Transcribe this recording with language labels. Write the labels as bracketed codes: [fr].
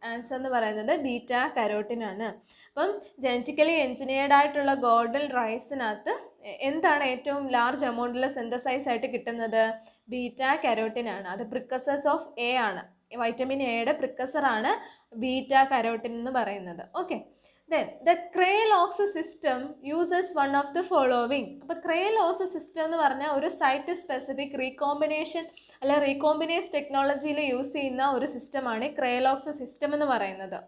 [ml] Answer എന്ന് പറയുന്നത് beta carotene ആണ്. അപ്പം ജനറ്റിക്കലി എൻജിനീയർഡ് ആയിട്ടുള്ള ഗോൾഡൻ റൈസിനകത്ത് എന്താണ് ഏറ്റവും ലാർജ് എമൗണ്ടിൽ സിന്തസൈസ് ആയിട്ട് കിട്ടുന്നത്? ബീറ്റ കരോട്ടിൻ ആണ്. അത് പ്രിക്കസേഴ്സ് ഓഫ് A ആണ്. വൈറ്റമിൻ എയുടെ പ്രിക്കസറാണ് ബീറ്റ കരോട്ടിൻ എന്ന് പറയുന്നത്. Okay, [en] Then the Cray-Lox system uses one of the following. [ml] അപ്പോൾ Cray-Lox system എന്ന് പറഞ്ഞാൽ ഒരു സൈറ്റ് സ്പെസിഫിക് റീകോമ്പിനേഷൻ അല്ല റീകോമ്പിനേസ് ടെക്നോളജിയിൽ യൂസ് ചെയ്യുന്ന ഒരു സിസ്റ്റമാണ് Cray-Lox സിസ്റ്റം എന്ന് പറയുന്നത്.